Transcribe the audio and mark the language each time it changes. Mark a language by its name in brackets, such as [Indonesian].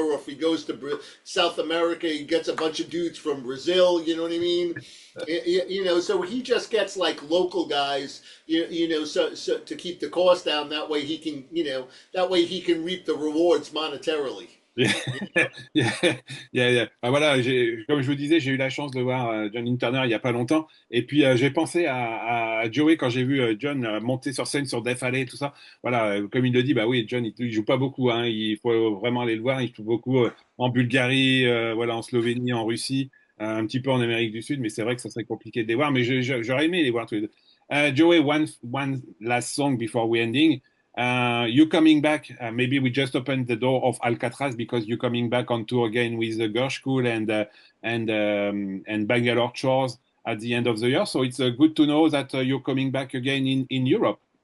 [English] Or if he goes to South America, he gets a bunch of dudes from Brazil. You know what I mean? So he just gets like local guys, so to keep the cost down. That way he can, reap the rewards monetarily. Yeah. [French] Voilà, comme je vous disais, j'ai eu la chance de voir John Turner il n'y a pas longtemps. Et puis, j'ai pensé à Joey quand j'ai vu John monter sur scène sur Death Alley, tout ça. Voilà, comme il le dit, bah oui, John, il joue pas beaucoup, hein, il faut vraiment aller le voir. Il joue beaucoup en Bulgarie, voilà, en Slovénie, en Russie, un petit peu en Amérique du Sud, mais c'est vrai que ça serait compliqué de les voir. Mais j'aurais aimé les voir tous les deux. [English] Joey, one last song before we ending. You coming back? Maybe we just opened the door of Alcatraz because you're coming back on tour again with the Girls School and Bangalore Shores at the end of the year. So it's good to know that you're coming back again in Europe.